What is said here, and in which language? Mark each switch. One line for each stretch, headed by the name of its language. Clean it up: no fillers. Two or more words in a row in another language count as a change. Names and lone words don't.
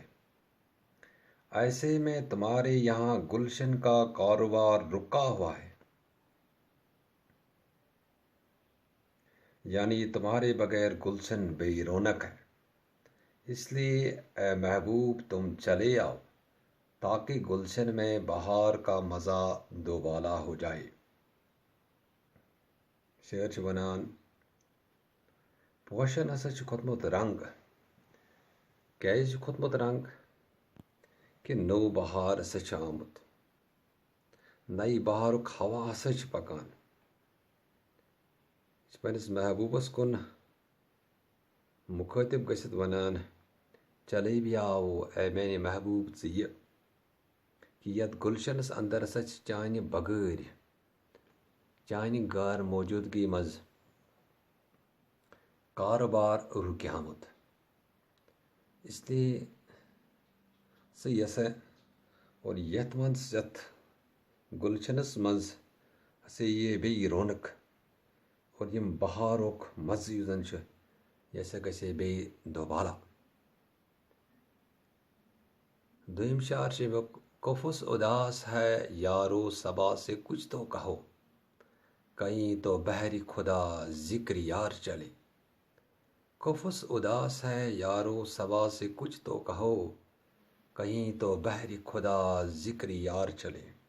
Urdu: ایسے میں تمہارے یہاں گلشن کا کاروبار رکا ہوا ہے، یعنی تمہارے بغیر گلشن بے رونق ہے. اس لیے اے محبوب تم چلے آؤ تاکہ گلشن میں بہار کا مزہ دوبالا ہو جائے.
Kashmiri: شعر چھ ونان پوشن ہسا چھ کھوتمت رنگ، کیازِ چھ کھوتمت رنگ کہ نو بہار ہسا چھ آمت، نئی بہارک ہوا ہسا چھ پکان. یہ پنس محبوبس کن مخاطب گژھتھ ونان
Urdu: چلے بھی آو
Kashmiri: اے میانہِ محبوب ژٕ یہِ کہ یتھ گلشنس اندر ہسا چھ چانہِ بغٲر چانہِ غٲر موجودگی مز کاروبار رکیامت.
Urdu: اس لیے
Kashmiri: ژٕ یسا اور یتھ منز یتھ گلشنس منز ہسا یہ بیٚیہِ رونق اور یم بہارُک مزٕ یُس زن چھُ یہ ہسا گژھِ بیٚیہِ دوبالا. دوٚیِم شعر چھُ امیُک
Urdu: کفس اداس ہے یارو صبا سے کچھ تو کہو کہیں تو بہر خدا ذکر یار چلے. کفس اداس ہے یارو صبا سے کچھ تو کہو کہیں تو بہر خدا ذکر یار چلے.